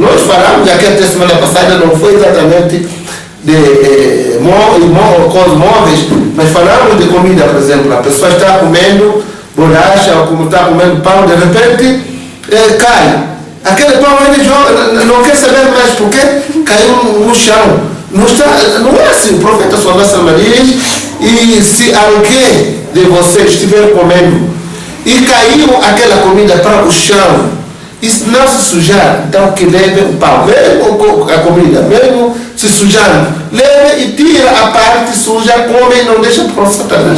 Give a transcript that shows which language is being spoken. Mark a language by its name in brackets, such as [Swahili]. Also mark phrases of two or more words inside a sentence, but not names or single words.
[Portuguese] Nós falamos aqui até semana passada, não foi exatamente de coisas móveis, mas falamos de comida, por exemplo. A pessoa está comendo bolacha ou como está comendo pão, de repente cai. Aquele pão ele joga, não quer saber mais porque caiu no chão. Não é assim, o profeta [Arabic] صلى الله عليه وسلم [Portuguese] diz, e se alguém de vocês estiver comendo e caiu aquela comida para o chão, e se não se sujar, então que leve o pão, mesmo a comida, mesmo se sujando, leve e tira a parte suja, come e não deixa para o Satanás.